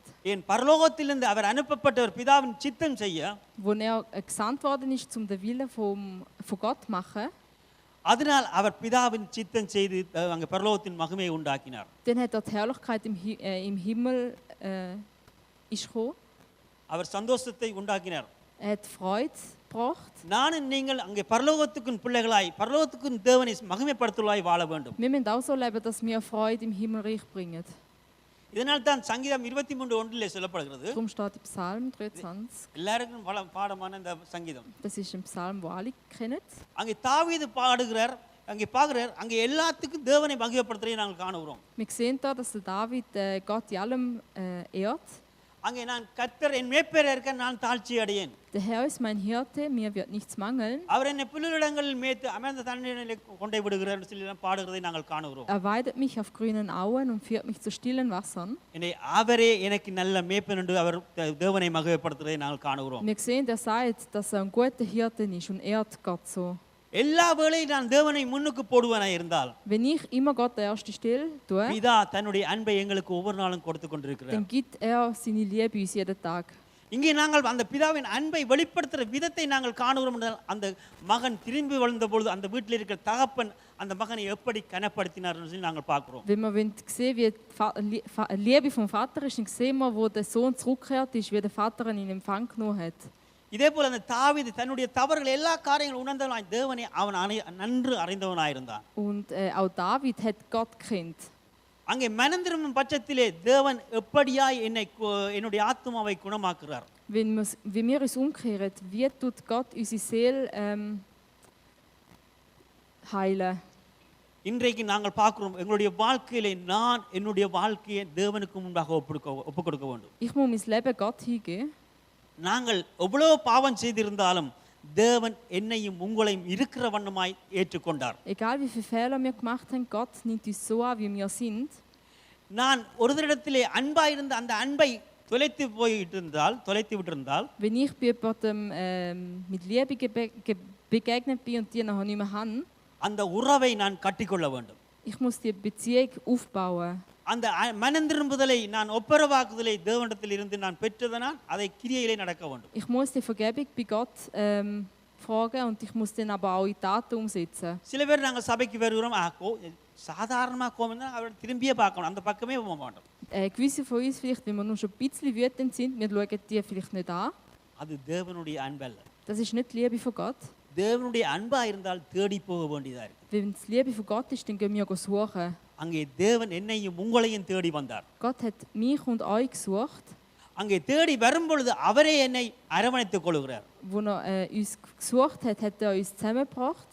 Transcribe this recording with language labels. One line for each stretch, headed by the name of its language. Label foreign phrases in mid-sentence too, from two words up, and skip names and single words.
Tamil: என் பரலோகத்திலிருந்து அவர் அனுப்பப்பட்டவர் பிதாவின் சித்தம் செய்ய,
German: Wo gesandt worden ist, um den Willen von Gott zu machen,
Tamil: அதனால் அவர் பிதாவின் சித்தம் செய்து அங்கே பரலோகத்தின் மகிமையை உண்டாக்கினார்.
German: dann hat er die Herrlichkeit im Himmel ist gekommen.
Tamil: அவர் சந்தோஷத்தை உண்டாக்கினார்.
German: Er hat Freude gebracht.
Tamil: நானும் நீங்கள் அங்கே பரலோகத்துக்கும் பிள்ளைகளாய் பரலோகத்துக்கும் தேவனை மகிமைப்படுத்துவதாய் வாழ வேண்டும்.
German: Wir müssen auch so leben, dass wir Freude im Himmelreich bringen.
Tamil: இதனால் தான் சங்கீதம் 23:1 சொல்லப்படுகிறது.
German: Darum steht im Psalm 23.
Tamil: எல்லாருக்கும் பாடமான இந்த சங்கீதம்.
German: Das ist ein Psalm, wo alle kennen.
Tamil: அங்கே தாவீது பாடுகிறார், அங்கே பார்க்கிறார், அங்கே எல்லாத்துக்கும் தேவனை மகிமைப்படுத்துறதை நாங்கள் காணுகிறோம்.
German: Wir sehen da, dass der David Gott in allem ehrt.
Tamil: அங்கே நான் கர்த்தர் என் மேய்ப்பராக இருக்க நான் தாழ்ச்சி அடையேன்.
German: Der Herr ist mein Hirte, mir wird nichts mangeln.
Tamil: அவர் என்னை புல்லிடங்களில் மேய்த்து அமர்ந்த தண்ணீரிலே கொண்டே விடுகிறார் என்று சொல்லி பாடுகிறதை நாங்கள் காணுகிறோம்.
German: Er weidet mich auf grünen Auen und führt mich zu stillen Wassern.
Tamil: என்னை அவரே எனக்கு நல்ல மேய்ப்பன் என்று அவர் தேவனை மகிமைப்படுத்துறதை நாங்கள் காணுகிறோம்.
German: Wir sehen, der sagt, dass er ein guter Hirte ist und ehrt Gott so.
Tamil: எல்லா வேளையும் நான் தேவனை முன்னுக்கு போடுவனாய் இருந்தால்,
German: Wenn ich immer Gott der erste Stelle tue,
Tamil: பிதா தன்னுடைய அன்பை எங்களுக்கு ஒவ்வொரு நாளும் கொடுத்து கொண்டிருக்கிறார்.
German: dann gibt er seine Liebe uns jeden Tag.
Tamil: இங்கே நாங்கள் அந்த பிதாவின் அன்பை வெளிப்படுத்துகிற விதத்தை நாங்கள் காணுகிறோம் என்றால், அந்த மகன் திரும்பி வளர்ந்த பொழுது அந்த வீட்டில் இருக்கிற தகப்பன் அந்த மகனை எப்படி கனப்படுத்தினார் என்று சொல்லி நாங்கள் பார்க்கிறோம்.
German: Wenn man sehen, wie die Liebe vom Vater ist, dann sehen wir, wo der Sohn zurückgekehrt ist, wie der Vater ihn in Empfang genommen hat.
Tamil: இதே போல அந்த தாவீது தன்னுடைய தவறுகள் எல்லா காரியங்களும் உணர்ந்தவனாய் தேவனை அவன் நன்று அறிந்தவனாயிருந்தான்.
German: Und auch David hat Gott gekannt.
Tamil: அங்கே மனம் திரும்பும் பட்சத்திலே தேவன் எப்படியாய் என்னுடைய ஆத்துமாவை குணமாக்குறார்.
German: Wenn wir uns umkehren, wie tut Gott unsere Seele heilen?
Tamil: இன்றைக்கு நாங்கள் பார்க்கிறோம், எங்களுடைய வாழ்க்கையிலே நான் என்னுடைய வாழ்க்கையை தேவனுக்கு முன்பாக ஒப்புக் கொடுக்க வேண்டும்.
German: Ich muss mein Leben Gott hingeben.
Tamil: நாங்கள் எவ்வளவு பாவம் செய்திருந்தாலும் தேவன் என்னையும் உங்களையும் இருக்கிற வண்ணமாய் ஏற்றுக்கொண்டார்.
German: Egal wie viele Fehler wir gemacht haben, Gott nimmt uns so an, wie wir sind.
Tamil: நான் ஒருவரிடத்திலே அன்பாய் இருந்த அந்த அன்பை தொலைத்து விட்டிருந்தால்,
German: Wenn ich bei jemandem mit Liebe begegnet bin und die noch nicht mehr habe,
Tamil: அந்த உறவை நான் கட்டிக்கொள்ள வேண்டும்.
German: ich muss die Beziehung aufbauen.
Tamil: அந்த மனம் திரும்புதலை நான் ஒப்புரவாக்குதலை தேவனிடத்தில் இருந்து நான் பெற்றதனால் அதை கிரியையிலே நடக்க வேண்டும்.
German: Ich muss die Vergebung bei Gott fragen und ich muss den aber auch in Taten umsetzen.
Tamil: சில பேர் நாங்கள் சபைக்கு வருகிறோம், சாதாரணமாக கோபம் தான் அவர் திரும்பியே பார்க்கணும், அந்த பக்கமே போக மாட்டோம்.
German: Gewisse von uns vielleicht, wenn wir nur schon ein bisschen wütend sind, wir schauen die vielleicht nicht an.
Tamil: அது தேவனுடைய அன்பல்ல.
German: Das ist nicht die Liebe von Gott.
Tamil: தேவனுடைய அன்பா இருந்தால் தேடி போக வேண்டியதா இருக்கு.
German: Wenn es die Liebe von Gott ist, dann gehen wir suchen.
Tamil: அங்கே தேவன் என்னையும் உங்களையும் தேடி வந்தார்.
German: Gott hat mich und euch gesucht.
Tamil: அங்கே தேடி வரும்பொழுது அவரே என்னை அரவணைத்துக் கொள்கிறார்.
German: Wo er uns gesucht hat, hat er uns zusammengebracht.